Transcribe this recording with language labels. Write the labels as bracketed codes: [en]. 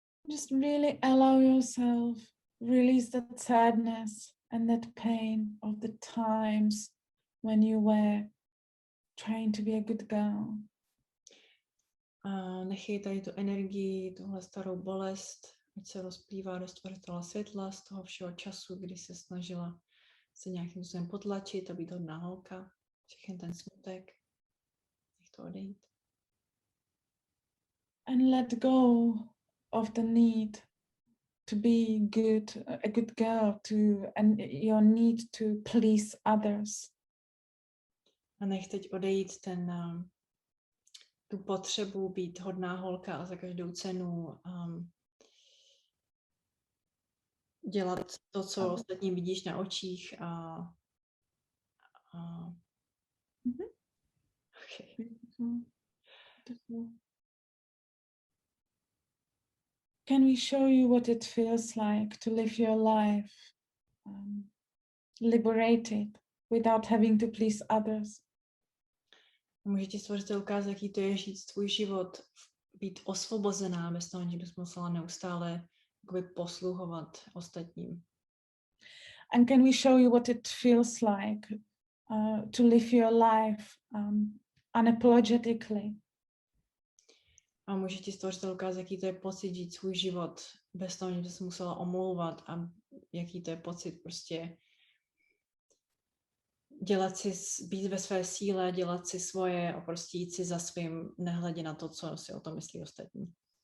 [en] Just really allow yourself, release that sadness and that pain of the times when you were trying to be a good girl. [cs] A nechej tady tu energii, tuhle starou bolest, ať se rozplývá do stvořitele světla z toho všeho času, kdy se snažila se nějakým způsobem potlačit a být hodná holka. Všechny ten smutek. Nech to odejít. [en] And let go of the need to be good, a good girl, and your need to please others. [cs] A nech teď odejít tu potřebu být hodná holka a za každou cenu dělat to, co ostatním vidíš na očích a Okay. [en] Can we show you what it feels like to live your life liberated without having to please others? [cs] Může ti stvořitel ukázat, jaký to je žít tvůj život, být osvobozená bez toho, že bys musela neustále posluhovat ostatním. [en] And can we show you what it feels like to live your life unapologetically? [cs] A může ti stvořitel ukázat, jaký to je pocit žít svůj život bez toho, že bys se musela omlouvat, a jaký to je pocit prostě být ve své síle, dělat si svoje a prostě jít si za svým, nehledě na to, co si o tom myslí ostatní.